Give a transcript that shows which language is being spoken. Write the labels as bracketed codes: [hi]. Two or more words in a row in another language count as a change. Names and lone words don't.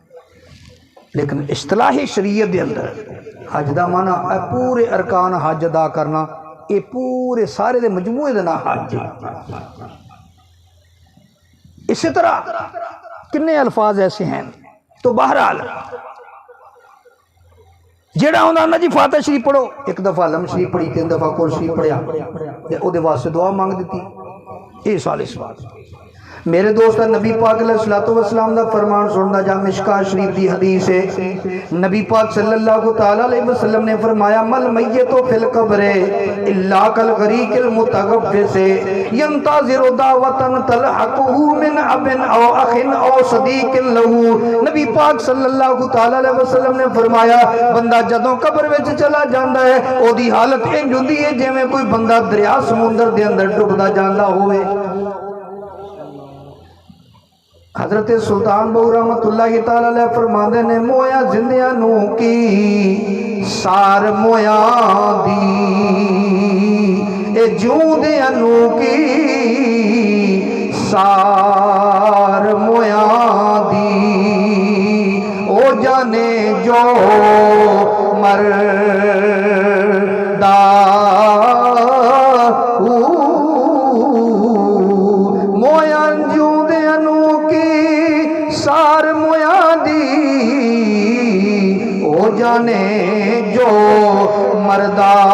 [ur] لیکن اصطلاحی شریعت کے اندر حج کا معنی پورے ارکان حج ادا کرنا، یہ پورے سارے دے مجموعے کا نام حج ہے. اسی طرح کنے الفاظ ایسے ہیں. [pa] تو بہرحال جیہڑا آندا نا جی فاتحہ شریف پڑھو، اک دفعہ الم شریف پڑھی، 3 دفعہ قل شریف پڑھیا، او واسطے دعا منگ دی. اے سارے سوال میرے دوست نبی پاک [ar] عليه الصلاة والسلام [pa] دا فرمان سندا جا. مشکوٰۃ شریف دی حدیث اے، نبی پاک [ar] صلى الله تعالى عليه وسلم [pa] نے فرمایا [ar] ما الميت في القبر إلا كالغريق المتغوث ينتظر دعوة تلحقه من أب أو أخ أو صديق له. [pa] نبی پاک [ar] صلى الله تعالى عليه وسلم [pa] نے فرمایا بندہ جدوں قبر وچ چلا جاندا اے اودی حالت انج ہوندی اے جیویں کوئی بندہ دریا سمندر دے اندر ڈبدا جاندا ہووے. حضرت سلطان باہو [ar] رحمة الله تعالى عليه [pa] فرماندے نے مویاں جیوندیاں نوں کی سار مویاں دی، اے جیوندیاں نوں کی سار مویاں دی، او جانے جو مردا مویاں جیوندیاں نوں سار مویاں دی، او جانے جو مردا.